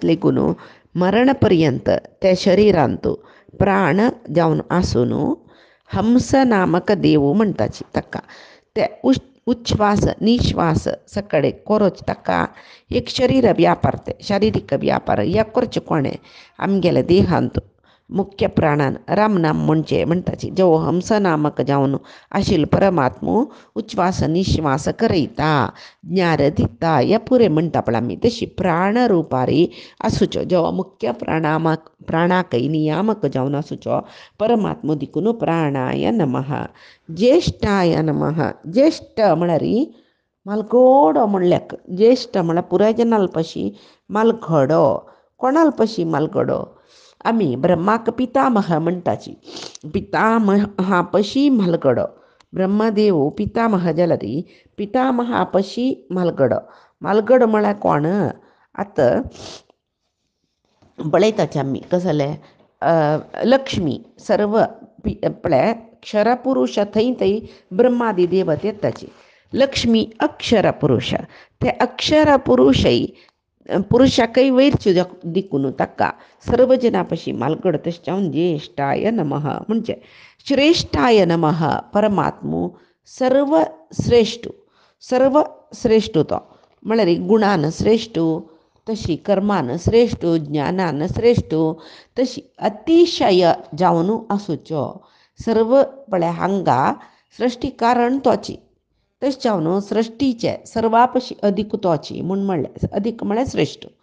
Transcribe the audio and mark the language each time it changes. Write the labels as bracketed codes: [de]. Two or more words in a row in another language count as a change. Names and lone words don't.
[kok] लेगून मरण पर्यंत त्या शरिरांत प्राण जावन आसून हंस नामक देव म्हणटाची ताका ते उच्छ्वास निश्वास सकडे कोरोच ताका एक शरीर व्यापार ते शारिरीक व्यापार या करचे कोणें आमगेल्या देहांत मुख्य प्राणान रामनाम म्हणचे म्हणटाची जो हंस नामक जावन आशिल्लो परमात्मो उच्छ्वास निश्वास करयता ज्ञार दिता ह्या पुरे म्हणटा पळय आमी. तशी प्राण रुपारी आसुच्यो जो मुख्य प्राणाकय नियामक जावन आसुच्यो परमात्मो दिकून [sa] प्राणाय नमः. ज्येष्ठाय नमः. [kok] ज्येष्ठ म्हळ्यार मालगडो म्हणल्याक ज्येष्ठ म्हळ्यार पुराय जनालपशी मालगडो कोणाल पशी मालगडो आमी ब्रह्माक पितामह म्हणटाची पितामहा पशी मालगडो ब्रह्मदेव पितामह जाल्यार पितामहा पशी मालगडो. मालगडो म्हळ्यार कोण आतां पळयताचे आमी कसले लक्ष्मी सर्व पळय क्षरपुरुश थंय ब्रह्मादी देवते येताची लक्ष्मी अक्षर पुरुष ते अक्षर पुरुषई पुरुषाकೈ वैरच्यो दिकून ताका सर्व जनापशी मालगड तश्चावन [sa] ज्येष्ठाय नमः [kok] म्हणजे श्रेष्ठाय नमः परमात्मो सर्व श्रेष्ठ सर्व श्रेष्ठ तो म्हळ्यार गुणान श्रेष्ठ तशी कर्मान श्रेष्ठ ज्ञानान श्रेष्ठ तशी अतिशय जावन आसूच्यो सर्व पळय हांगा सृष्टी कारण तोची तशें जावन सृष्टीचे सर्वापशी अदीक तोची म्हूण म्हणलें अदीक म्हळ्यार श्रेष्ठ